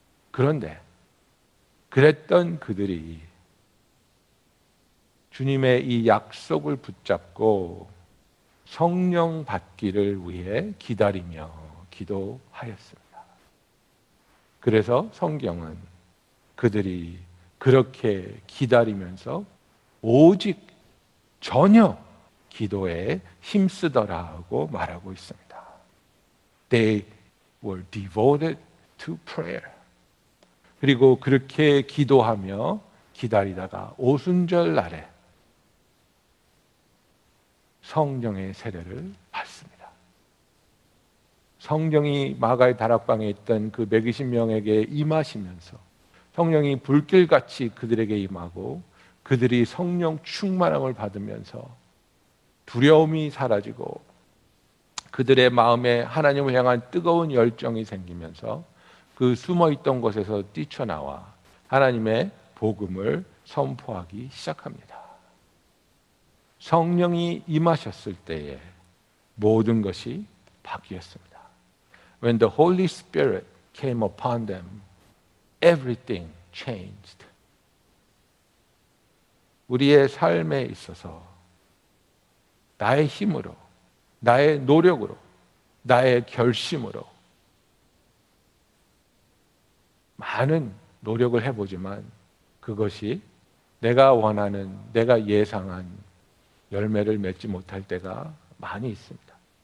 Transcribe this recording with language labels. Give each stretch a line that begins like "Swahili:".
Korean: 그런데 그랬던 그들이 주님의 이 약속을 붙잡고 성령 받기를 위해 기다리며 기도하였습니다. 그래서 성경은 그들이 그렇게 기다리면서 오직 전혀 기도에 힘쓰더라고 말하고 있습니다.
English: They were devoted to prayer.
Korean: 그리고 그렇게 기도하며 기다리다가 오순절 날에 성령의 세례를 받습니다. 성령이 마가의 다락방에 있던 그 120명에게 임하시면서 성령이 불길같이 그들에게 임하고 그들이 성령 충만함을 받으면서 두려움이 사라지고 그들의 마음에 하나님을 향한 뜨거운 열정이 생기면서 그 숨어있던 곳에서 뛰쳐나와 하나님의 복음을 선포하기 시작합니다. 성령이 임하셨을 때에 모든 것이 바뀌었습니다.
English: When the Holy Spirit came upon them, everything changed.
Korean: 우리의 삶에 있어서 나의 힘으로, 나의 노력으로, 나의 결심으로 많은 노력을 해보지만 그것이 내가 원하는, 내가 예상한 열매를 맺지 못할 때가 많이 있습니다.